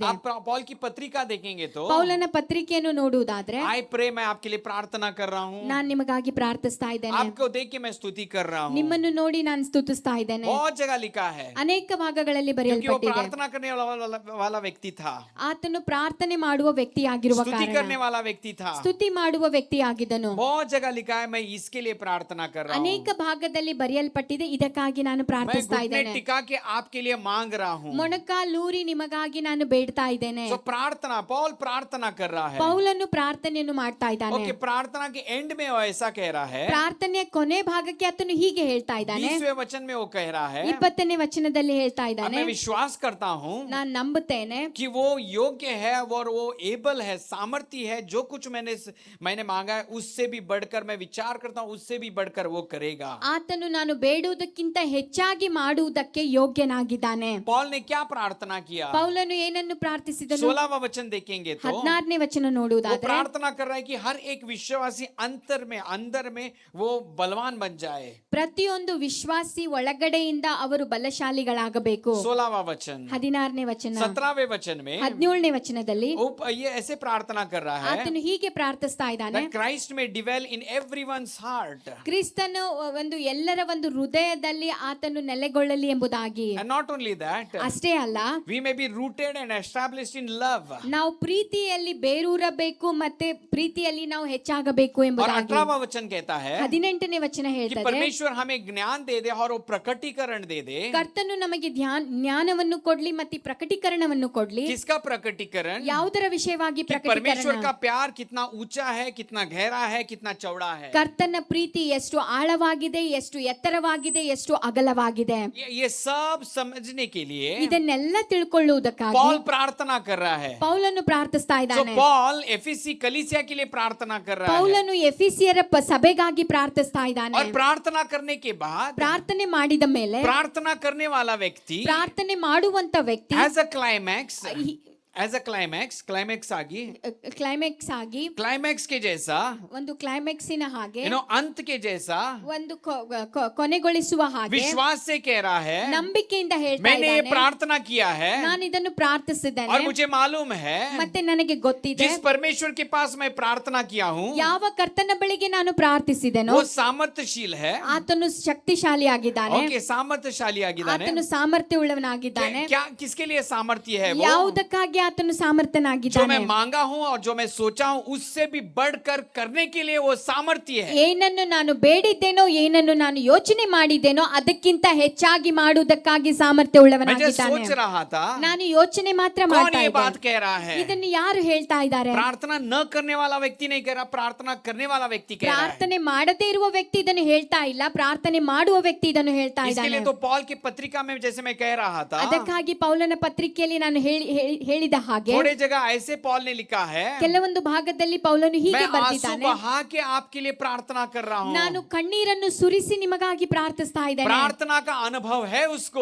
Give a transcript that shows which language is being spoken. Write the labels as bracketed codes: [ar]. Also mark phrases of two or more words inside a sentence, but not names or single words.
[hi] आप पॉल की पत्रिका देखेंगे तो [kn] ಪೌಲನ ಪತ್ರಿಕೆಯನ್ನು ನೋಡುವುದಾದ್ರೆ, [en] I pray [hi] मैं आपके लिए प्रार्थना कर रहा हूँ. [kn] ನಾನು ನಿಮಗಾಗಿ ಪ್ರಾರ್ಥಿಸ್ತಾ ಇದ್ದೇನೆ, [hi] आपको देख के मैं स्तुति कर रहा हूँ. [kn] ನಿಮ್ಮನ್ನು ನೋಡಿ ನಾನು ಸ್ತುತಿಸ್ತಾ ಇದ್ದೇನೆ. [hi] बहुत जगह लिखा है [kn] ಅನೇಕ ಭಾಗಗಳಲ್ಲಿ [hi] क्योंकि वो [kn] ಬರೆಯಲ್ಪಟ್ಟಿದೆ. [hi] प्रार्थना करने वाला व्यक्ति था, [kn] ಆತನು ಪ್ರಾರ್ಥನೆ ಮಾಡುವ ವ್ಯಕ್ತಿಯಾಗಿರುವ [hi] स्तुति [kn] ಕಾರಣ [hi] करने वाला व्यक्ति था. [kn] ಸ್ತುತಿ ಮಾಡುವ ವ್ಯಕ್ತಿಯಾಗಿದ್ದನು. [hi] बहुत जगह लिखा है मैं इसके लिए प्रार्थना कर रहा हूँ. [kn] ಅನೇಕ ಭಾಗದಲ್ಲಿ ಬರೆಯಲ್ಪಟ್ಟಿದೆ, ಇದಕ್ಕಾಗಿ ನಾನು [hi] मैं [kn] ಪ್ರಾರ್ಥಿಸ್ತಾ [hi] घुटने [kn] ಇದ್ದೇನೆ, [hi] टिका के आपके लिए मांग रहा हूँ. [kn] ಮೊಣಕಾಲೂರಿ ನಿಮಗಾಗಿ ನಾನು ಬೇಡ್ತಾ ಇದ್ದೇನೆ. [hi] तो प्रार्थना पॉल प्रार्थना कर रहा है. [kn] ಪೌಲನು ಪ್ರಾರ್ಥನೆಯನ್ನು ಮಾಡ್ತಾ ಇದ್ದಾನೆ. [hi] ओके प्रार्थना के एंड में वो ऐसा कह रहा है. [kn] ಪ್ರಾರ್ಥನೆಯ ಕೊನೆ ಭಾಗಕ್ಕೆ ಆತನು ಹೀಗೆ ಹೇಳ್ತಾ ಇದ್ದಾನೆ. [hi] 20वें वचन में वो कह रहा है, [kn] 20ನೇ ವಚನದಲ್ಲಿ ಹೇಳ್ತಾ [hi] अब [kn] ಇದ್ದಾನೆ, [hi] मैं विश्वास करता हूँ [kn] ನಾನು ನಂಬುತ್ತೇನೆ [hi] कि वो योग्य है और वो एबल है, सामर्थी है, जो कुछ मैंने मांगा है उससे भी बढ़कर, मैं विचार करता हूँ उससे भी बढ़कर वो करेगा. [kn] ಆತನು ನಾನು ಬೇಡುವುದಕ್ಕಿಂತ ಹೆಚ್ಚಾಗಿ ಮಾಡುವುದಕ್ಕೆ ಯೋಗ್ಯನಾಗಿದ್ದಾನೆ. [hi] पॉल ने क्या प्रार्थना किया? [kn] ಪೌಲನು ಏನನ್ನು ಪ್ರಾರ್ಥಿಸಿದನು? [hi] 16वां वचन देखेंगे तो [kn] 14ನೇ ವಚನ [hi] वो [kn] ನೋಡುವುದಾದ್ರೆ, [hi] प्रार्थना कर रहा है कि हर एक विश्वासी अंदर में वो बलवान बन जाए. [kn] ಪ್ರತಿಯೊಂದು ವಿಶ್ವಾಸಿ ಒಳಗಡೆಯಿಂದ ಅವರು ಬಲಶಾಲಿಗಳಾಗಬೇಕು. [hi] 16वां वचन. [kn] 16ನೇ ವಚನ. [hi] 17वें वचन में [kn] 17ನೇ ವಚನದಲ್ಲಿ [hi] वो ये ऐसे प्रार्थना कर रहा है [kn] ಆತನು ಹೀಗೆ ಪ್ರಾರ್ಥಿಸ್ತಾ ಇದ್ದಾನೆ, [en] that Christ may dwell in everyone's heart. [kn] ಕ್ರಿಸ್ತನು ಒಂದು ಎಲ್ಲರ ಒಂದು ಹೃದಯದಲ್ಲಿ ಆತನು ನೆಲೆಗೊಳ್ಳಲಿ ಎಂಬುದಾಗಿ. [en] And not only that, [kn] ಅಷ್ಟೇ ಅಲ್ಲ, [en] we may be rooted and established in love. [kn] ನಾವು ಪ್ರೀತಿಯಲ್ಲಿ ಬೇರೂರಬೇಕು ಮತ್ತೆ ಪ್ರೀತಿಯಲ್ಲಿ ನಾವು ಹೆಚ್ಚಾಗಬೇಕು [hi] और [kn] ಎಂಬುದಾಗಿ. [hi] 18वां वचन कहता है [kn] 18ನೇ ವಚನ [hi] कि [kn] ಹೇಳ್ತದೆ, [hi] परमेश्वर हमें ज्ञान दे दे और वो प्रकटीकरण दे दे. [kn] ಕರ್ತನು ನಮಗೆ ಜ್ಞಾನವನ್ನು ಕೊಡ್ಲಿ ಮತ್ತೆ ಪ್ರಕಟೀಕರಣವನ್ನು ಕೊಡ್ಲಿ. [hi] किसका प्रकटीकरण? [kn] ಯಾವುದರ ವಿಷಯವಾಗಿ [hi] कि परमेश्वर [kn] ಪ್ರಕಟೀಕರಣ? [hi] का प्यार कितना ऊंचा है, कितना गहरा है, कितना चौड़ा है. [kn] ಕರ್ತನ ಪ್ರೀತಿ ಎಷ್ಟು ಆಳವಾಗಿದೆ, ಎಷ್ಟು ಎತ್ತರವಾಗಿದೆ, ಎಷ್ಟು ಅಗಲವಾಗಿದೆ. [hi] ये सब समझने के लिए [kn] ಇದನ್ನೆಲ್ಲ ತಿಳ್ಕೊಳ್ಳುವುದಕ್ಕಾಗಿ [hi] पॉल प्रार्थना कर रहा है. [kn] ಪೌಲನು ಪ್ರಾರ್ಥಿಸ್ತಾ [hi] So [kn] ಇದ್ದಾನೆ. [hi] पॉल एफिसी कलीसिया के लिए प्रार्थना कर रहा है. [kn] ಪೌಲನು ಎಫೆಸಿಯರ ಸಭೆಗಾಗಿ ಪ್ರಾರ್ಥಿಸ್ತಾ ಇದ್ದಾನೆ. [hi] और प्रार्थना करने के बाद [kn] ಪ್ರಾರ್ಥನೆ ಮಾಡಿದ ಮೇಲೆ [hi] प्रार्थना करने वाला व्यक्ति [kn] ಪ್ರಾರ್ಥನೆ ಮಾಡುವಂತ ವ್ಯಕ್ತಿ [en] as a climax आगे [kn] ಕ್ಲೈಮ್ಯಾಕ್ಸ್ ಆಗಿ [hi] क्लाइमैक्स के जैसा, [kn] ಒಂದು ಕ್ಲೈಮ್ಯಾಕ್ಸಿನ ಹಾಗೆ, [hi] अंत के जैसा [kn] ಒಂದು ಕೊನೆಗೊಳಿಸುವ ಹಾಗೆ [hi] विश्वास से कह रहा है, [kn] ನಂಬಿಕೆಯಿಂದ ಹೇಳ್ತಾ [hi] मैंने ये [kn] ಇದ್ದಾನೆ, [hi] प्रार्थना किया है [kn] ನಾನು ಇದನ್ನು ಪ್ರಾರ್ಥಿಸಿದ್ದೇನೆ [hi] और मुझे मालूम है [kn] ಮತ್ತೆ ನನಗೆ ಗೊತ್ತಿದೆ [hi] जिस परमेश्वर के पास मैं प्रार्थना किया हूँ [kn] ಯಾವ ಕರ್ತನ ಬಳಿಗೆ ನಾನು ಪ್ರಾರ್ಥಿಸಿದೆನೋ [hi] वो सामर्थ्यशील है. [kn] ಆತನು ಶಕ್ತಿಶಾಲಿಯಾಗಿದ್ದಾನೆ, [hi] ओके सामर्थ्यशाली ಆಗಿದ್ದಾನೆ. [kn] ಆತನು ಸಾಮರ್ಥ್ಯವುಳ್ಳವನಾಗಿದ್ದಾನೆ. [hi] क्या किसके लिए सामर्थ्य है वो? [kn] ಯಾವುದಕ್ಕಾಗಿ ಆತನು [hi] जो [kn] ಸಾಮರ್ಥ್ಯನಾಗಿದ್ದಾನೆ. [hi] मैं मांगा हूं और जो मैं सोचा हूं उससे भी बढ़कर करने के लिए वो सामर्थ्य है. [kn] ಏನನ್ನು ನಾನು ಬೇಡಿದ್ದೇನೋ, ಏನನ್ನು ನಾನು ಯೋಚನೆ ಮಾಡಿದ್ದೇನೋ ಅದಕ್ಕಿಂತ ಹೆಚ್ಚಾಗಿ ಮಾಡುವುದಕ್ಕಾಗಿ ಸಾಮರ್ಥ್ಯ [hi] मैं जो [kn] ಉಳ್ಳವನಾಗಿದ್ದಾನೆ. [hi] सोच रहा था, [kn] ನಾನು ಯೋಚನೆ ಮಾತ್ರ [hi] कौन [kn] ಮಾಡ್ತಾ [hi] ये [kn] ಇದ್ದೇನೆ. [hi] बात कह रहा है? [kn] ಇದನ್ನು ಯಾರು ಹೇಳ್ತಾ ಇದ್ದಾರೆ? [hi] प्रार्थना न करने वाला व्यक्ति नहीं कह रहा, प्रार्थना करने वाला व्यक्ति कह रहा है. [kn] ಪ್ರಾರ್ಥನೆ ಮಾಡದೇ ಇರುವ ವ್ಯಕ್ತಿ ಇದನ್ನು ಹೇಳ್ತಾ ಇಲ್ಲ, ಪ್ರಾರ್ಥನೆ ಮಾಡುವ ವ್ಯಕ್ತಿ ಇದನ್ನು ಹೇಳ್ತಾ [hi] इसके [kn] ಇದ್ದಾನೆ. [hi] लिए तो पॉल की पत्रिका में जैसे मैं कह रहा था, [kn] ಅದಕ್ಕಾಗಿ ಪೌಲನ ಪತ್ರಿಕೆಯಲ್ಲಿ ನಾನು ಹೇಳಿದ ಹಾಗೆ [hi] थोड़े जगह ऐसे पॉल ने लिखा है, [kn] ಕೆಲವೊಂದು ಭಾಗದಲ್ಲಿ ಪೌಲನು ಹೀಗೆ [hi] मैं आंसू [kn] ಬರೆದಿದ್ದಾನೆ, [hi] बहा के आपके लिए प्रार्थना कर रहा हूं. [kn] ನಾನು ಕಣ್ಣೀರನ್ನು ಸುರಿಸಿ ನಿಮಗಾಗಿ ಪ್ರಾರ್ಥಿಸ್ತಾ ಇದ್ದೇನೆ. [hi] प्रार्थना का अनुभव है उसको,